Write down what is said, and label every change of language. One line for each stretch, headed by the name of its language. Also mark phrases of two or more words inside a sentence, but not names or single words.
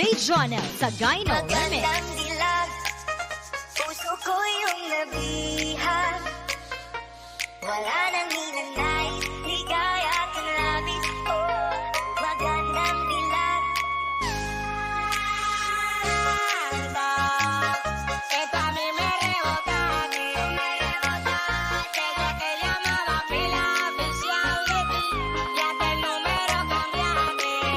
Filipino: Jonel sa Gyno Remix. Magandang dilag, puso ko yung nabihan. Wala nang ninanais, ligaya kang labis. Oh, magandang dilag.
Spanish: Esto a mí me rebota, desde que llamaba pila oficial de ti, ya que el número cambiaste.